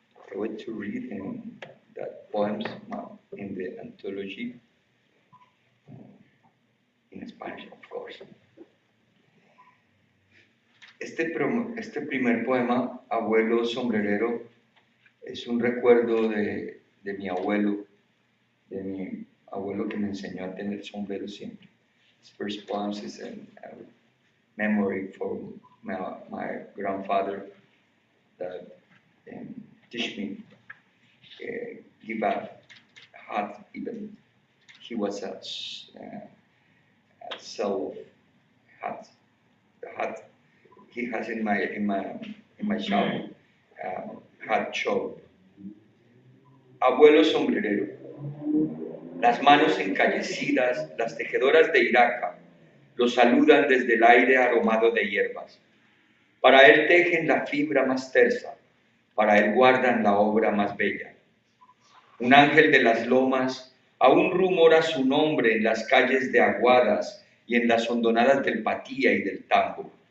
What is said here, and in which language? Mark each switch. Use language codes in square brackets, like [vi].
[en] I want to read that poems in the anthology in Spanish, of course. [es] Este primer poema, Abuelo Sombrerero, es un recuerdo de mi abuelo que me enseñó a tener sombrero siempre. [en] This first poem is a memory for my grandfather that teach me, give a hat even. He was a sell hat. The hat he has in my shop, hat shop. [es] Abuelo sombrerero. Las manos encallecidas, las tejedoras de Iraca, lo saludan desde el aire aromado de hierbas. Para él tejen la fibra más tersa, para él guardan la obra más bella. Un ángel de las lomas aún rumora su nombre en las calles de Aguadas y en las hondonadas del Patía y del Tambo.